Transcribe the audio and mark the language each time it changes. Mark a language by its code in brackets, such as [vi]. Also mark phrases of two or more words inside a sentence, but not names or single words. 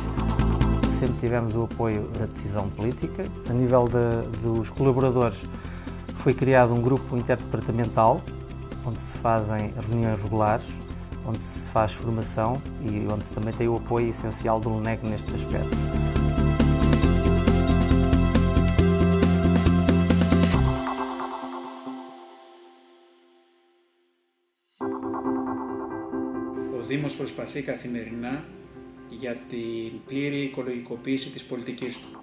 [pt] Sempre tivemos o apoio da decisão política. A nível dos colaboradores, foi criado um grupo interdepartamental, onde se fazem reuniões regulares, onde se faz formação e onde se também tem o apoio essencial do LNEG nestes aspectos. [el] Ο Δήμος προσπαθεί καθημερινά για την πλήρη οικολογικοποίηση της πολιτικής του.